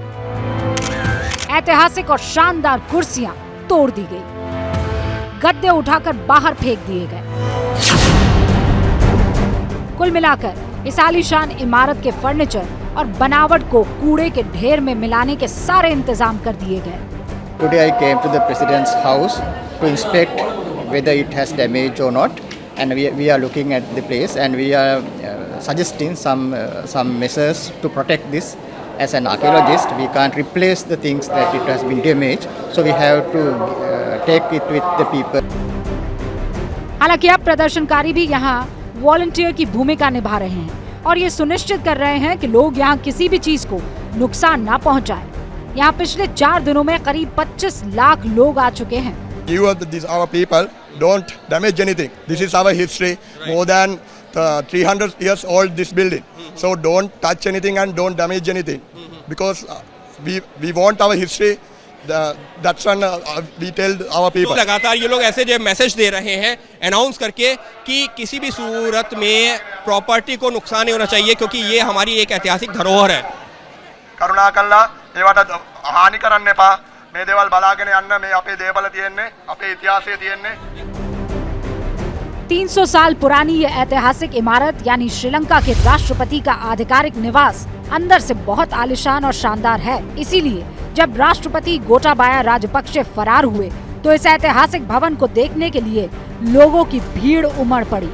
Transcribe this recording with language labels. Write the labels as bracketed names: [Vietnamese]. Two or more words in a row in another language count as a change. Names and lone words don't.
[Hindi] ऐतिहासिक और शानदार कुर्सियां तोड़ दी गई। गद्दे उठाकर बाहर फेंक दिए गए। कुल मिलाकर इस आलीशान इमारत के फर्नीचर और बनावट को कूड़े के ढेर में मिलाने के सारे इंतजाम कर दिए गए। [English] Today I came to the President's house to inspect whether it has damage or not, and we are looking at the place and we are suggesting some measures to protect this. As an archaeologist, we can't replace the things that it has been damaged, so we have to take it with the people. [Hindi] हालांकि अब प्रदर्शनकारी भी यहाँ वॉलंटियर की भूमिका निभा रहे हैं और ये सुनिश्चित कर रहे हैं कि लोग यहाँ किसी भी चीज को नुकसान ना पहुँचाएं। यहाँ पिछले 4 दिनों में करीब 25 लाख लोग आ चुके हैं। [English] You are our people, don't damage anything. This is our history, more than 300 years old this building. So don't touch anything and don't damage anything, because we want our history. That's when we tell our people. [Hindi] लगातार ये लोग ऐसे जो मैसेज दे रहे हैं अनाउंस करके कि किसी भी सूरत में प्रॉपर्टी को नुकसान नहीं होना चाहिए, क्योंकि ये हमारी एक ऐतिहासिक धरोहर है। [Sinhala] करुणाकल्ला ඒවට हानि කරන්න එපා। මේ දේවල් බලාගෙන යන්න, මේ අපේ දේවල් තියෙන්නේ, අපේ ඉතිහාසය තියෙන්නේ। [Hindi] 300 साल पुरानी ये ऐतिहासिक इमारत यानी श्रीलंका के राष्ट्रपति का आधिकारिक निवास अंदर से बहुत आलीशान और शानदार है। इसीलिए जब राष्ट्रपति गोटाबाया राजपक्षे फरार हुए तो इस ऐतिहासिक भवन को देखने के लिए लोगों की भीड़ उमड़ पड़ी।